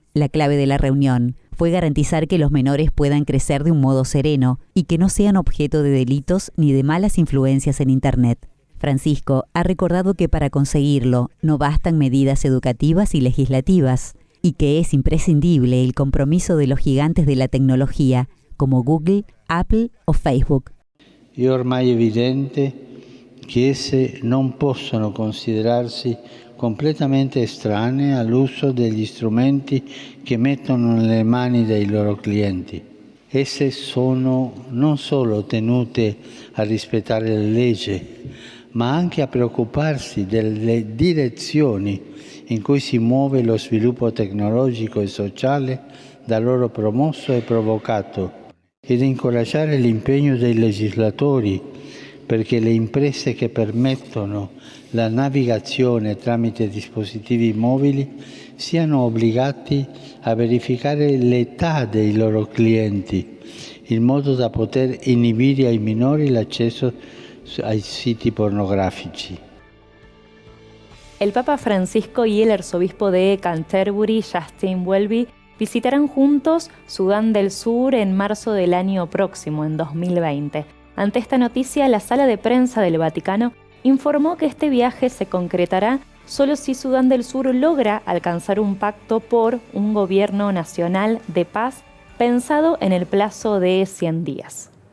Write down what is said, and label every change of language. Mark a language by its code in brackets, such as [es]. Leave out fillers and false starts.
[es] La clave de la reunión fue garantizar que los menores puedan crecer de un modo sereno y que no sean objeto de delitos ni de malas influencias en Internet. Francisco ha recordado que para conseguirlo no bastan medidas educativas y legislativas, y que es imprescindible el compromiso de los gigantes de la tecnología, como Google, Apple o Facebook. [it] È ormai evidente che esse non possono considerarsi completamente estranee all'uso degli strumenti che mettono nelle mani dei loro clienti. Esse sono non solo tenute a rispettare le leggi, ma anche a preoccuparsi delle direzioni in cui si muove lo sviluppo tecnologico e sociale da loro promosso e provocato, ed incoraggiare l'impegno dei legislatori perché le imprese che permettono la navigazione tramite dispositivi mobili siano obbligati a verificare l'età dei loro clienti, in modo da poter inibire ai minori l'accesso ai siti pornografici. [es] El Papa Francisco y el arzobispo de Canterbury, Justin Welby, visitarán juntos Sudán del Sur en marzo del año próximo, en 2020. Ante esta noticia, la sala de prensa del Vaticano informó que este viaje se concretará solo si Sudán del Sur logra alcanzar un pacto por un gobierno nacional de paz pensado en el plazo de 100 días.